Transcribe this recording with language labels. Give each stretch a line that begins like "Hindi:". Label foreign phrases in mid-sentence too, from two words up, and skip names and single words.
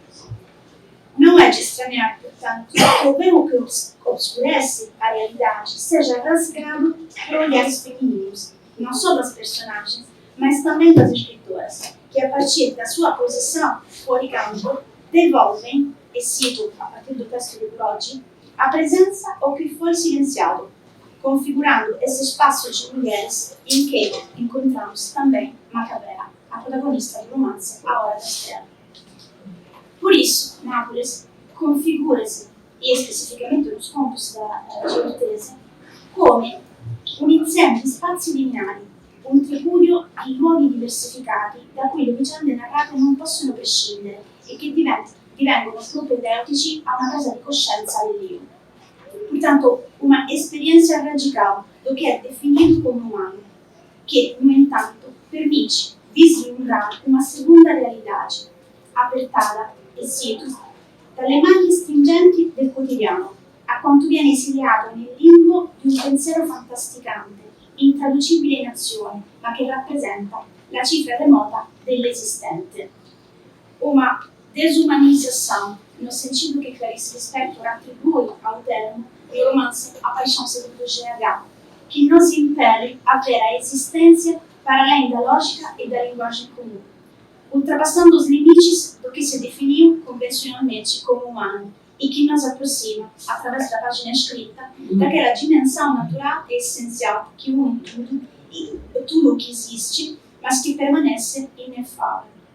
Portuguese: Não é de estranhar, portanto, que o véu que obscurece a realidade seja rasgado por olhares femininos, não só das personagens, mas também das escritoras, que a partir da sua posição fora de campo devolvem, e cito a partir do texto de Brodi, a presença ao que foi silenciado, configurando esse espaço de mulheres em que encontramos também Macabrea, a protagonista do romance A Hora da Estrela. Por isso, Nápoles configura-se, e especificamente nos contos da Giortese,
Italian: come un insieme di spazi lineari, un tripudio di luoghi diversificati da cui le vicende narrate non possono prescindere e che divengono propedeutici a una presa di coscienza dell'io.
Portuguese: Portanto, uma experiência radical do que é definido como humano, que, no entanto, permite vislumbrar uma segunda realidade, apertada,
Italian: e cito, dalle maglie stringenti del quotidiano, a quanto viene esiliato nel limbo di un pensiero fantasticante, intraducibile in azione, ma che rappresenta la cifra remota dell'esistente.
Portuguese: Uma desumanização, no sentido que Clarice Lispector atribui ao termo do romance A Paixão Segundo GH, que nos impele a ver a existência para além da lógica e da linguagem comum, ultrapassando os limites do que se definiu convencionalmente como humano e que nos aproxima, através da página escrita, daquela dimensão natural e essencial que une tudo o que existe, mas que permanece inefável.